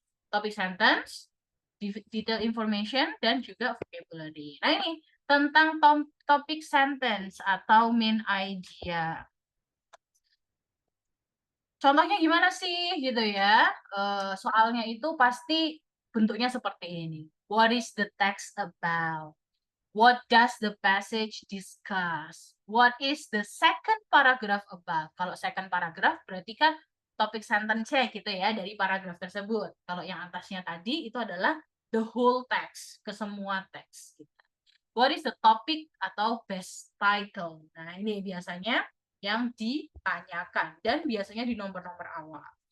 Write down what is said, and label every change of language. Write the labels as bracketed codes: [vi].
[en] Topic sentence, detail information, [id] dan juga [en] vocabulary. [id] Nah ini tentang topic sentence atau main idea. contohnya gimana sih gitu ya? Soalnya itu pasti bentuknya seperti ini. [en] What is the text about? What does the passage discuss? What is the second paragraph about? [id] Kalau second paragraph berarti kan topik sentence-nya gitu ya dari paragraf tersebut. Kalau yang atasnya tadi itu adalah the whole text, kesemua teks. Gitu. [en] What is the topic [id] atau [en] best title? [id] Nah, ini biasanya yang ditanyakan dan biasanya di nomor-nomor awal.